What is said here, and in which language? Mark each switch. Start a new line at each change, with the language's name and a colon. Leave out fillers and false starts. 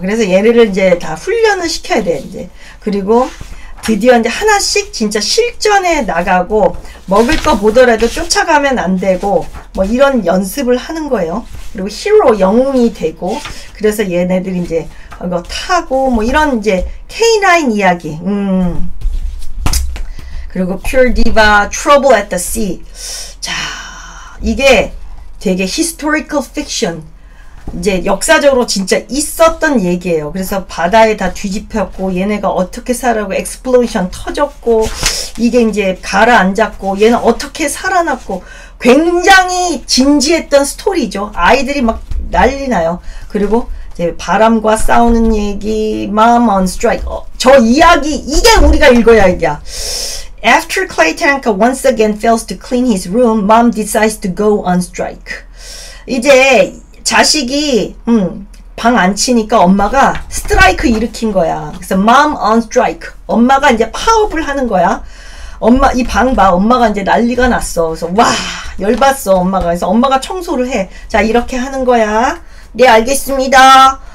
Korean: 그래서 얘네를 이제 다 훈련을 시켜야 돼, 이제. 그리고 드디어 이제 하나씩 진짜 실전에 나가고 먹을 거 보더라도 쫓아가면 안 되고 뭐 이런 연습을 하는 거예요. 그리고 히로 영웅이 되고 그래서 얘네들이 이제 이거 타고 뭐 이런 이제 K9 이야기. 그리고 Pure Diva, Trouble at the Sea. 자, 이게 되게 historical fiction. 이제 역사적으로 진짜 있었던 얘기예요. 그래서 바다에 다 뒤집혔고 얘네가 어떻게 살아고 explosion 터졌고 이게 이제 가라앉았고 얘는 어떻게 살아났고 굉장히 진지했던 스토리죠. 아이들이 막 난리 나요. 그리고 이제 바람과 싸우는 얘기, Mom on strike. 저 이야기 이게 우리가 읽어야 얘기야.
English: After Clay Tanaka once again fails to clean his room, Mom decides to go on strike.
Korean: 이제 자식이 방 안 치니까 엄마가 스트라이크 일으킨 거야. 그래서 mom on strike. 엄마가 이제 파업을 하는 거야. 엄마 이 방 봐. 엄마가 이제 난리가 났어. 그래서 와 열받어 엄마가. 그래서 엄마가 청소를 해. 자 이렇게 하는 거야. 네 알겠습니다.